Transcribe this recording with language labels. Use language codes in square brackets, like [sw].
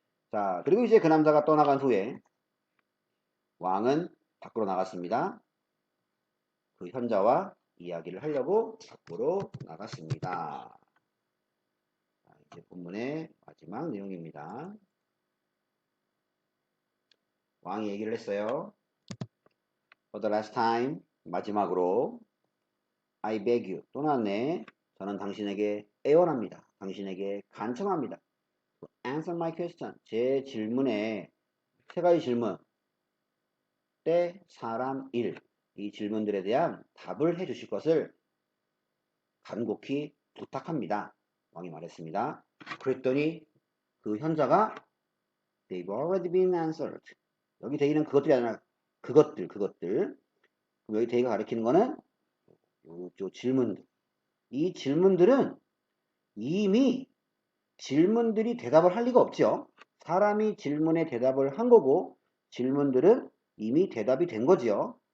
[ko] 자, 그리고 이제 그 남자가 떠나간 후에 왕은 밖으로 나갔습니다. 그 현자와 이야기를 하려고 밖으로 나갔습니다. 자, 이제 본문의 마지막 내용입니다. 왕이 얘기를 했어요. [en] For the last time, [ko] 마지막으로 [en] I beg you, [ko] 또 나왔네. 저는 당신에게 애원합니다. 당신에게 간청합니다. [en] Answer my question. [ko] 제 질문에 세 가지 질문, 때, 사람, 일. 이 질문들에 대한 답을 해주실 것을 간곡히 부탁합니다. 왕이 말했습니다. 그랬더니 그 현자가 [en] They've already been answered. [ko] 여기 they는 그것들이 아니라 그것들. 그럼 여기 they가 가리키는 거는 요 질문들. 이 질문들은 이미 질문들이 대답을 할 리가 없죠. 사람이 질문에 대답을 한 거고 질문들은 이미 대답이 된 거지요.